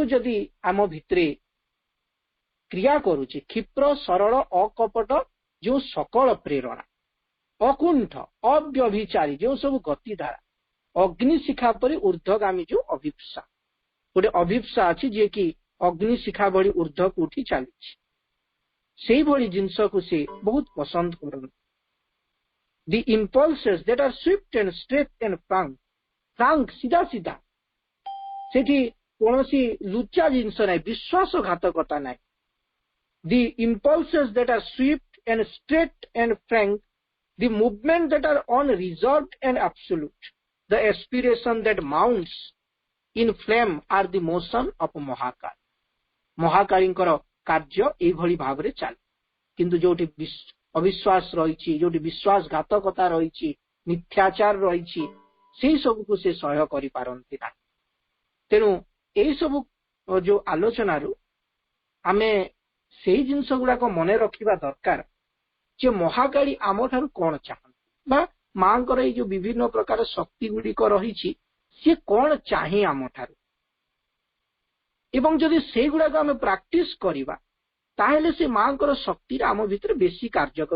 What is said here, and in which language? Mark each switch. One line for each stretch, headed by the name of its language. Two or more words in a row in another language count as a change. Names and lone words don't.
Odia: ଯଦି ଆମ ଭିତରେ କ୍ରିୟା କରୁଛି, କ୍ଷିପ୍ର, ସରଳ, ଅକପଟ ଯେଉଁ ସକଳ ପ୍ରେରଣା, ଅକୁଣ୍ଠ, ଅବ୍ୟଭିଚାରୀ ଯେଉଁ ସବୁ ଗତିଧାରା, ଅଗ୍ନିଶିଖା ପରି ଊର୍ଦ୍ଧ୍ୱଗାମୀ ଯେଉଁ ଅଭିପ୍ସା, ଗୋଟେ ଅଭିପ୍ସା ଅଛି ଯିଏକି ଅଗ୍ନିଶିଖା ଭଳି ଊର୍ଦ୍ଧ୍ୱକୁ ଉଠି ଚାଲିଛି, ସେଇଭଳି ଜିନିଷକୁ ସେ ବହୁତ ପସନ୍ଦ କରନ୍ତି।
English: The impulses that are swift and straight and frank,
Odia: ସିଧା ସିଧା, ସେଠି କୌଣସି ଲୁଚା ଜିନିଷ ନାହିଁ, ବିଶ୍ୱାସଘାତକତା ନାହିଁ।
English: The impulses that are swift and straight and frank, the movement that are unreserved and absolute, the aspiration that mounts in flame are the motion of ମହାକାଳ।
Odia: ମହାକାଳୀଙ୍କର କାର୍ଯ୍ୟ ଏଇଭଳି ଭାବରେ ଚାଲେ। କିନ୍ତୁ ଯୋଉଠି ଅବିଶ୍ୱାସ ରହିଛି, ଯୋଉଠି ବିଶ୍ୱାସଘାତକତା ରହିଛି, ମିଥ୍ୟାଚାର ରହିଛି, ସେଇ ସବୁକୁ ସେ ସହ୍ୟ କରିପାରନ୍ତି ନାହିଁ। ତେଣୁ ଏଇ ସବୁ ଯୋଉ ଆଲୋଚନାରୁ ଆମେ ସେଇ ଜିନିଷ ଗୁଡାକ ମନେ ରଖିବା ଦରକାର ଯେ ମହାକାଳୀ ଆମଠାରୁ କଣ ଚାହାନ୍ତି ବା ମାଙ୍କର ଏଇ ଯୋଉ ବିଭିନ୍ନ ପ୍ରକାର ଶକ୍ତି ଗୁଡିକ ରହିଛି ସିଏ କଣ ଚାହେଁ ଆମଠାରୁ, ଏବଂ ଯଦି ସେଇଗୁଡାକ ଆମେ ପ୍ରାକ୍ଟିସ କରିବା ତାହେଲେ ସେ ମାଙ୍କର ଶକ୍ତିରେ ଆମ ଭିତରେ ବେଶୀ କାର୍ଯ୍ୟ କରିବ।